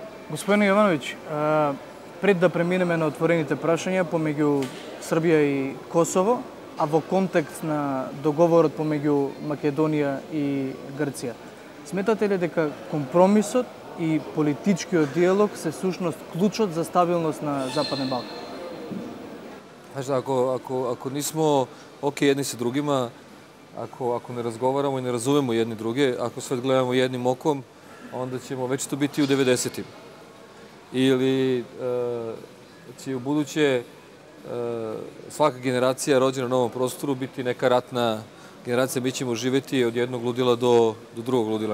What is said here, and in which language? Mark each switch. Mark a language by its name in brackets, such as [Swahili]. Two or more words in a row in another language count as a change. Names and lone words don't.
[Macedonian] Господин Јовановиќ, пред да преминеме на отворените прашања помеѓу Србија и Косово, а во контекст на договорот помеѓу Македонија и Грција, сметате ли дека компромисот и политичкиот диалог се сушност клучот за стабилност на Западен Балкан? [Serbian] Znaš da, ako nismo ok jedni sa drugima, ako ne razgovaramo i ne razumemo jedni druge, ako sve gledamo jednim okom, onda ćemo već to biti u 90-im. Ili će u buduće svaka generacija rođena na novom prostoru biti neka ratna generacija, mi ćemo živeti od jednog ludila do drugog ludila.